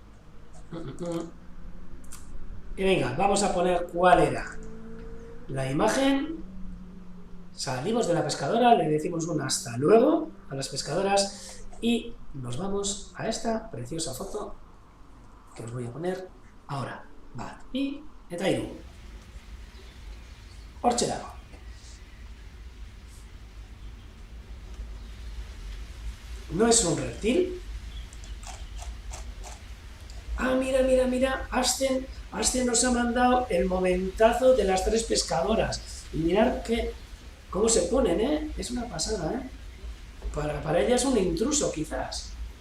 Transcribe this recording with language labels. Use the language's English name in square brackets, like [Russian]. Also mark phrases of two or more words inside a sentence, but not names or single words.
[Spanish] Y venga, vamos a poner cuál era la imagen. Salimos de la pescadora, le decimos un hasta luego a las pescadoras y nos vamos a esta preciosa foto que os voy a poner ahora. Va, y [Basque] etairu. Hortxe dago. [Spanish] No es un reptil. Ah, mira, Asten nos ha mandado el momentazo de las tres pescadoras. Y mirad cómo se ponen, es una pasada, Para ella es un intruso, quizás.